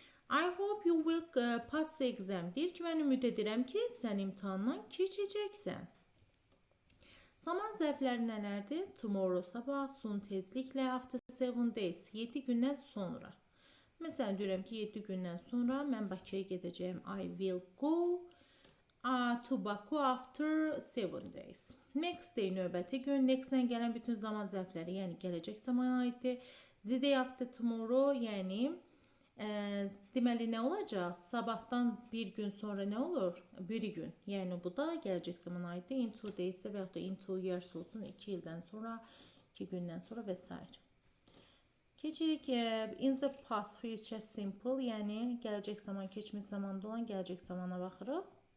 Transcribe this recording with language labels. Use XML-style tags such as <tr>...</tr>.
<en>I hope you will pass the exam.</en> <az>Deyir ki, mən ümid edirəm ki, sən imtahandan keçəcəksən. Zaman zərfləri nələrdir? Tomorrow, sabah, soon, tezliklə, after 7 days, 7 gündən sonra. Məsələn, deyirəm ki, 7 gündən sonra mən Bakıya gedəcəyim.</az> <en>I will go to Baku after 7 days.</en> <az>Next day, növbəti gün. Next-dən gələn bütün zaman zərfləri, yəni gələcək zamana aiddir. The day after tomorrow, yəni deməli nə olacaq? Sabahdan bir gün sonra nə olur? Bir gün. Yəni bu da gələcək zamana aiddir. In 2 days və yaxud da in 2 years olsun. 2 ildən sonra, 2 gündən sonra və s. Keçirik in the past future simple, yəni gələcək zaman, keçmiş zamanda olan gələcək zamana baxırıq.</az>